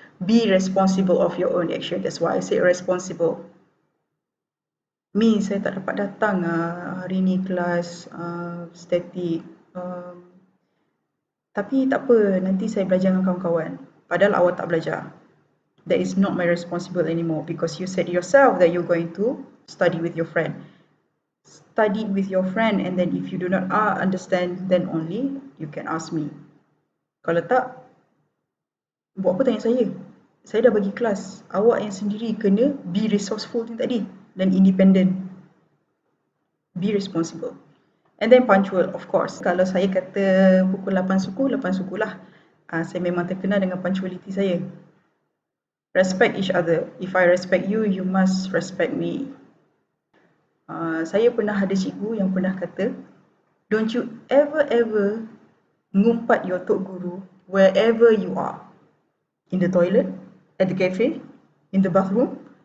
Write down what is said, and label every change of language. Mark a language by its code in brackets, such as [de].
[en] Be responsible of your own action. That's why I say responsible. [ms] Saya tak dapat datang hari ni kelas static. Tapi tak apa, nanti saya belajar dengan kawan-kawan. Padahal awak tak belajar. [en] That is not my responsible anymore because you said yourself that you're going to study with your friend. Study with your friend and then if you do not understand, then only you can ask me. [ms] Kalau tak, buat apa tanya saya? Saya dah bagi kelas. Awak yang sendiri kena [en] be resourceful [ms] ni tadi dan independent. [en] Be responsible. And then punctual, of course. [ms] Kalau saya kata pukul 8 suku, 8 suku lah. Saya memang terkenal dengan punctuality saya. [en] Respect each other. If I respect you, you must respect me. [ms] Saya pernah ada cikgu yang pernah kata, [en] don't you ever ngumpat your tok guru wherever you are. In the toilet, at the cafe, in the bathroom.